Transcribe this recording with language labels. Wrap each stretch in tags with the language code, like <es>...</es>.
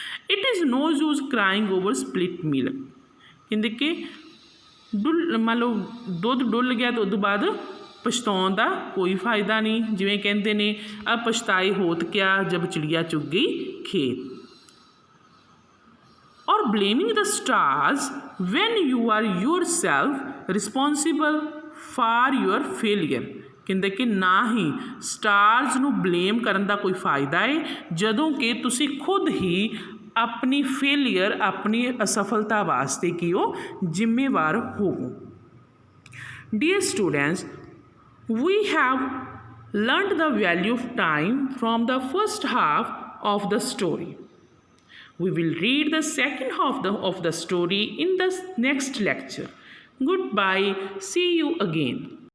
<en>It is no use crying over split milk.</en> <pa>ਕਹਿੰਦੇ ਕਿ ਮੰਨ ਲਓ ਦੁੱਧ ਡੁੱਲ ਗਿਆ ਤਾਂ ਉਹ ਤੋਂ ਬਾਅਦ ਪਛਤਾਉਣ ਦਾ ਕੋਈ ਫਾਇਦਾ ਨਹੀਂ। ਜਿਵੇਂ ਕਹਿੰਦੇ ਨੇ ਅ</pa> <hi>ਪਛਤਾਏ ਹੋਤ ਕਿਆ ਜਬ ਚਿੜੀਆ ਚੁੱਗ ਗਈ ਖੇਤ।</hi> <en>or blaming the stars when you are yourself responsible for your failure।</en> <pa>ਕਹਿੰਦੇ ਕਿ ਨਾ ਹੀ ਸਟਾਰਸ ਨੂੰ ਬਲੇਮ ਕਰਨ ਦਾ ਕੋਈ ਫਾਇਦਾ ਹੈ ਜਦੋਂ ਕਿ ਤੁਸੀਂ ਖੁਦ ਹੀ ਆਪਣੀ ਫੇਲੀਅਰ ਆਪਣੀ ਅਸਫਲਤਾ ਵਾਸਤੇ ਕੀ ਹੋ ਜ਼ਿੰਮੇਵਾਰ ਹੋਵੋ।</pa> <en>Dear students, we have learned the value of time from the first half of the story. We will read the second half of the story in the next lecture. Goodbye. See you again.</en>